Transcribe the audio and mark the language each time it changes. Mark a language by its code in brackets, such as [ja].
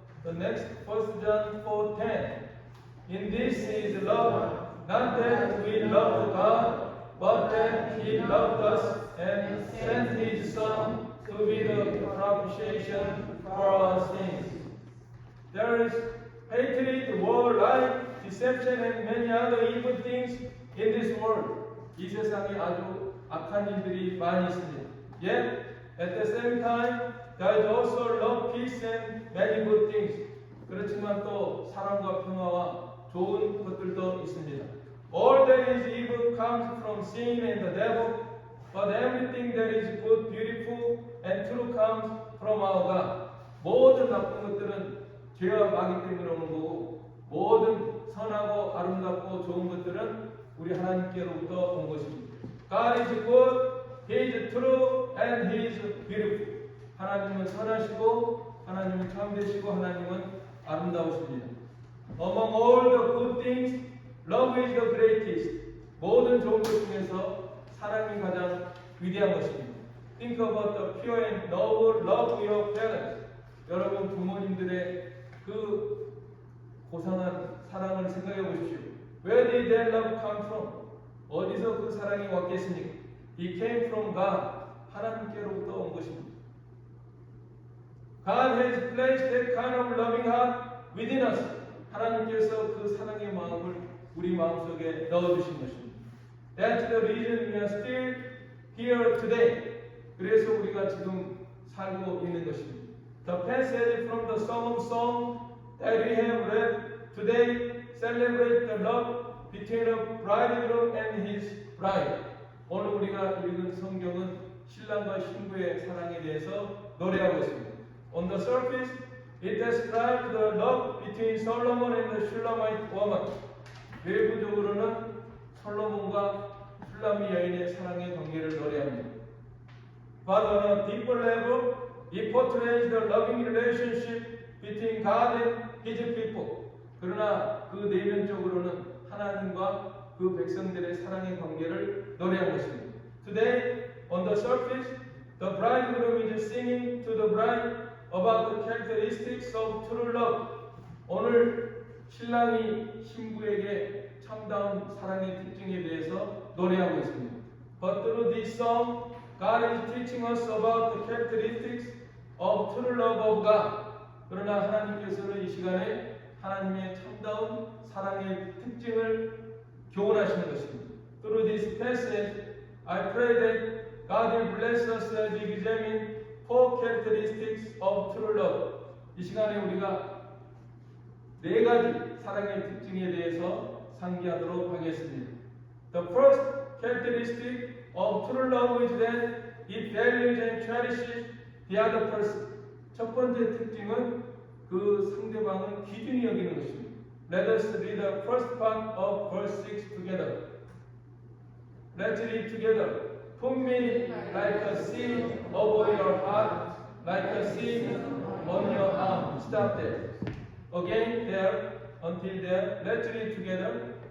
[en] The next, 1 John 4:10. In this is love, not that we loved God, but that He loved us and sent His Son to be the propitiation for our sins. There is hatred, war, lie, deception, and many other evil things in this world. [ko] 이 세상에 아주 악한 일들이 많이 있습니다. [en] Yet, at the same time, there is also love, peace, and many good things. [ko] 그렇지만 또 사랑과 평화와 좋은 것들도 있습니다. [en] All that is evil comes from sin and the devil, but everything that is good, beautiful, and true comes from our God. [ko] 모든 나쁜 것들은 죄와 마귀 때문에 오는 거고, 모든 선하고 아름답고 좋은 것들은 우리 하나님께로부터 온 것입니다. [en] God is good, He is true, and He is beautiful. [ko] 하나님은 선하시고, 하나님은 참되시고, 하나님은 아름다우십니다. [en] Among all the good things, love is the greatest. [ko] 모든 좋은 것 중에서 사랑이 가장 위대한 것입니다. [en] Think about the pure and noble love of your parents. [ko] 여러분 부모님들의 그 고상한 사랑을 생각해 보십시오. [en] Where did that love come from? [ko] 어디서 그 사랑이 왔겠습니까? [en] It came from God. [ko] 하나님께로부터 온 것입니다. [en] God has placed that kind of loving heart within us. [ko] 하나님께서 그 사랑의 마음을 우리 마음속에 넣어주신 것입니다. [en] That's the reason we are still here today. [ko] 그래서 우리가 지금 살고 있는 것입니다. [en] The passage from the Song of Songs that we have read today celebrates the love between a bridegroom and his bride. [ko] 오늘 우리가 읽은 성경은 신랑과 신부의 사랑에 대해서 노래하고 있습니다. [en] On the surface, it describes the love between Solomon and the Shulamite woman. [ko] 외부적으로는 솔로몬과 슐라미 여인의 사랑의 관계를 노래합니다. [en] But on a deeper level, it portrays the loving relationship between God and His people. [ko] 그러나 그 내면적으로는 하나님과 그 백성들의 사랑의 관계를 노래한 것입니다. [en] Today, on the surface, the bridegroom is singing to the bride about the characteristics of true love. [ko] 오늘 신랑이 신부에게 참다운 사랑의 특징에 대해서 노래하고 있습니다. [en] But through this song, God is teaching us about the characteristics of true love of God. [ko] 그러나 하나님께서는 이 시간에 하나님의 참다운 사랑의 특징을 교훈하시는 것입니다. [en] Through this passage, I pray that God will bless us as we examine four characteristics of true love. [ko] 이 시간에 우리가 네 가지 사랑의 특징에 대해서 상기하도록 하겠습니다. [en] The first characteristic of true love is that it values and cherishes the other person. [ko] 첫 번째 특징은 그 상대방을 귀중히 여기는 것입니다. [en] Let us read the first part of verse 6 together. Let's read together. Put me like a seed over your heart, like a seed on your arm. Stop there. Again there, until there. Let's read together.